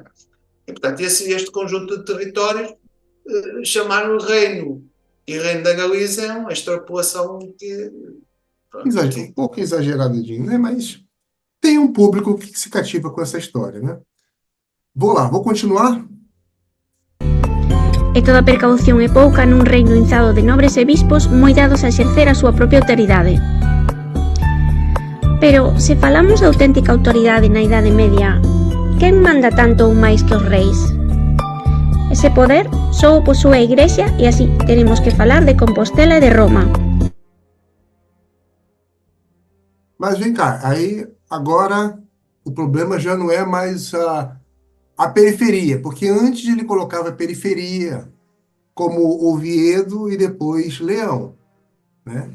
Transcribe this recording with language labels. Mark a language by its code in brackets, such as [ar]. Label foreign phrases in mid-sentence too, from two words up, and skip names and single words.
[pt] E, portanto, este conjunto de territórios, chamar-o Reino e Reino da Galiza é uma extrapolação que, pronto, Um pouco exageradinho, né? Mas tem um público que se cativa com essa história, né? Vou lá, vou continuar. [gl] E toda precaución é pouca nun reino inzado de nobres e bispos moi dados a exercer a súa propia autoridade. Pero, se falamos de auténtica autoridade na Idade Media, quen manda tanto ou máis que os reis? Ese poder só o posúe a Igrexa e así teremos que falar de Compostela e de Roma. [pt] Mas vem cá, aí agora o problema já não é mais a periferia, porque antes ele colocava periferia como Oviedo e depois Leão, né?